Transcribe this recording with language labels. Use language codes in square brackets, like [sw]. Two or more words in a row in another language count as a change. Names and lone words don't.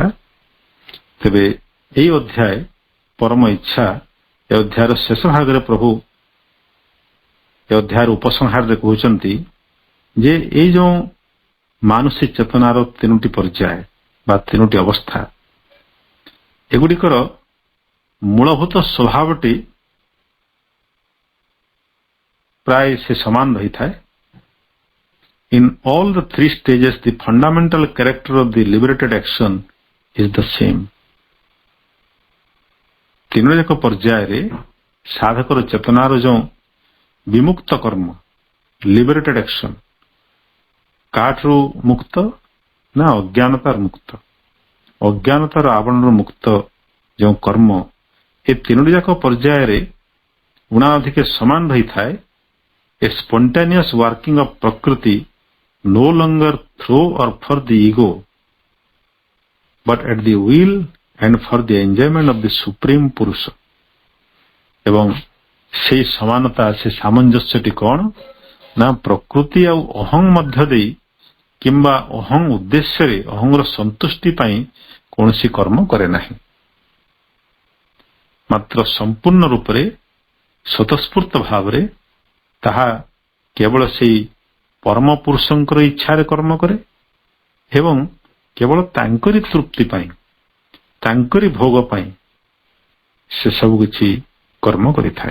[or] ତେବେ ଏହି ଅଧ୍ୟାୟ ପରମ ଇଚ୍ଛା ଏ ଅଧ୍ୟାୟର ଶେଷ ଭାଗରେ ପ୍ରଭୁ ଏ ଅଧ୍ୟାୟର ଉପସଂହାରରେ କହୁଛନ୍ତି ଯେ ଏଇ ଯେଉଁ ମାନସିକ ଚେତନାର ତିନୋଟି ପର୍ଯ୍ୟାୟ ବା ତିନୋଟି ଅବସ୍ଥା, ଏଗୁଡ଼ିକର ମୂଳଭୂତ ସ୍ୱଭାବଟି ପ୍ରାୟ ସେ ସମାନ ରହିଥାଏ। [en] In all the three stages, the fundamental character of the liberated action is the same. [or] ତିନୋଟି ଯାକ ପର୍ଯ୍ୟାୟରେ ସାଧକର ଚେତନାର ଯେଉଁ ବିମୁକ୍ତ କର୍ମ [en] liberated action, [or] କାଠରୁ ମୁକ୍ତ ନା ଅଜ୍ଞାନତାର ମୁକ୍ତ, ଅଜ୍ଞାନତାର ଆବରଣରୁ ମୁକ୍ତ ଯେଉଁ କର୍ମ, ଏ ତିନୋଟି ଯାକ ପର୍ଯ୍ୟାୟରେ ଉଣା ଅଧିକେ ସମାନ ରହିଥାଏ। [en] A spontaneous working of Prakriti no longer through or for the ego, but at the will and for the enjoyment of the Supreme Purusha. [or] ଏବଂ ସେହି ସମାନତା, ସେ ସାମଞ୍ଜସ୍ୟଟି କ'ଣ ନା ପ୍ରକୃତି ଆଉ ଅହଂ ମଧ୍ୟ ଦେଇ କିମ୍ବା ଅହଂ ଉଦ୍ଦେଶ୍ୟରେ ଅହଂର ସନ୍ତୁଷ୍ଟି ପାଇଁ କୌଣସି କର୍ମ କରେ ନାହିଁ, ମାତ୍ର ସମ୍ପୂର୍ଣ୍ଣ ରୂପରେ ସ୍ୱତଃସ୍ଫୂର୍ତ୍ତ ଭାବରେ ତାହା କେବଳ ସେହି ପରମ ପୁରୁଷଙ୍କର ଇଚ୍ଛାରେ କର୍ମ କରେ ଏବଂ କେବଳ ତାଙ୍କରି ତୃପ୍ତି ପାଇଁ, ତାଙ୍କରି ଭୋଗ ପାଇଁ ସେ ସବୁ କିଛି କର୍ମ କରିଥାଏ।